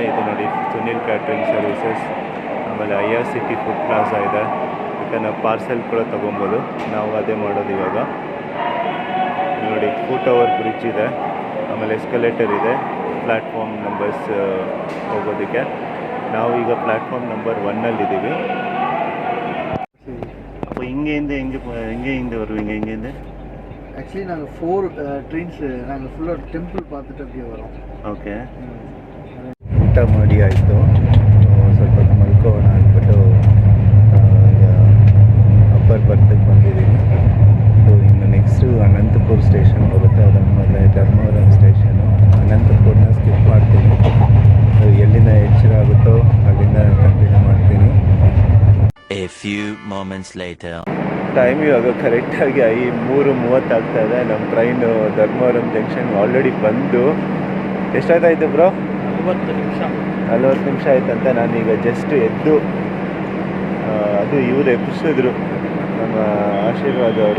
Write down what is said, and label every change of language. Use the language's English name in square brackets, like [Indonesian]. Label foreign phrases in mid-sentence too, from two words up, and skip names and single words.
[Kannada] ಇದು ನೋಡಿ, ಸುನಿಲ್ ಕ್ಯಾಟ್ರಿಂಗ್ ಸರ್ವಿಸಸ್, ಆಮೇಲೆ IRCT ಫುಡ್ ಪ್ಲಾಜಾ ಇದೆ. ಮತ್ತು ನಾವು ಪಾರ್ಸೆಲ್ ಕೂಡ ತೊಗೊಬೋದು. ನಾವು ಅದೇ ಮಾಡೋದು ಇವಾಗ. ನೋಡಿ, [English] foot over bridge [Kannada] ಇದೆ, ಆಮೇಲೆ ಎಸ್ಕಲೇಟರ್ ಇದೆ [English] platform numbers [Kannada] ಹೋಗೋದಕ್ಕೆ. ನಾವು ಈಗ [English] platform number [Kannada] 1ಅಲ್ಲಿದ್ದೀವಿ. [Tamil] அப்போ இங்கேருந்து எங்கே வருவீங்க? இங்கேருந்து ஆக்சுவலி நாங்கள் 4 ட்ரெயின்ஸ் நாங்கள் ஃபுல்லாக டெம்பிள் பார்த்துட்டு அப்படியே வரோம். [Kannada] ಓಕೆ, ಊಟ ಮಾಡಿ ಆಯಿತು. ಸ್ವಲ್ಪ ಮಲ್ಕೋಣ ಅಂದ್ಬಿಟ್ಟು [English] upper berth [Kannada] ಬಂದಿದ್ದೀನಿ. ಇನ್ನು ನೆಕ್ಸ್ಟು ಅನಂತಪುರ ಸ್ಟೇಷನ್ ಬರುತ್ತೆ. ಅದಾದಮೇಲೆ ಧರ್ಮವರಂ ಸ್ಟೇಷನು. ಅನಂತಪುರನ ಸ್ಕಿಪ್ ಮಾಡ್ತೀನಿ. ಎಲ್ಲಿಂದ ಎಚ್ಚರ ಆಗುತ್ತೋ ಅಲ್ಲಿಂದ ಕಂಟಿನ್ಯೂ ಮಾಡ್ತೀನಿ. [English] A few moments later. [Kannada] ಟೈಮ್ ಇವಾಗ ಕರೆಕ್ಟಾಗಿ 3:30 ಆಗ್ತಾ ಇದೆ. ನಮ್ಮ ಟ್ರೈನು ಧರ್ಮವರಂ ಜಂಕ್ಷನ್ ಆಲ್ರೆಡಿ ಬಂದು ಎಷ್ಟಾಯ್ತಾಯಿತು ಬ್ರೋ? 40 ನಿಮಿಷ ಆಯ್ತಂತೆ. ನಾನೀಗ ಜಸ್ಟ್ ಎದ್ದು ಅದು ಇವರು ಎಬ್ಬಿಸಿದ್ರು, ನಮ್ಮ ಆಶೀರ್ವಾದ ಅವರು.